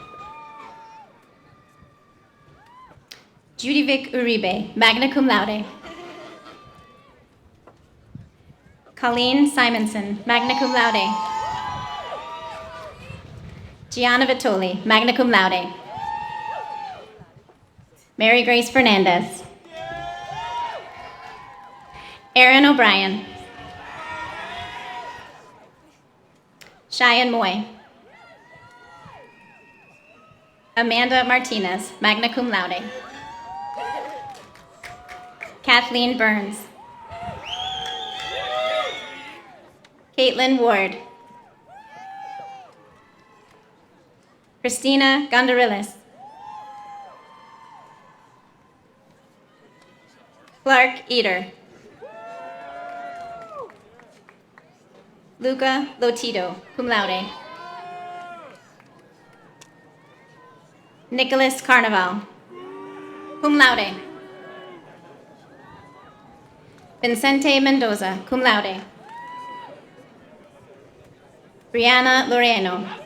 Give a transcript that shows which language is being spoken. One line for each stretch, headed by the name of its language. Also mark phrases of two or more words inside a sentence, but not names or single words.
English: Judyvic Uribe,
Latin: magna cum laude.
English: Colleen Simonson,
Latin: magna cum laude.
English: Gianna Vitoli,
Latin: magna cum laude.
English: Mary Grace Fernandez. Aaron O'Brien. Cheyenne Moy. Amanda Martinez,
Latin: magna cum laude.
English: Kathleen Burns. Caitlin Ward. Christina Gondorilis. Clark Eder. Luca Lotito,
Latin: cum laude.
English: Nicholas Carnival,
Latin: cum laude.
English: Vincente Mendoza,
Latin: cum laude.
English: Brianna Loreno.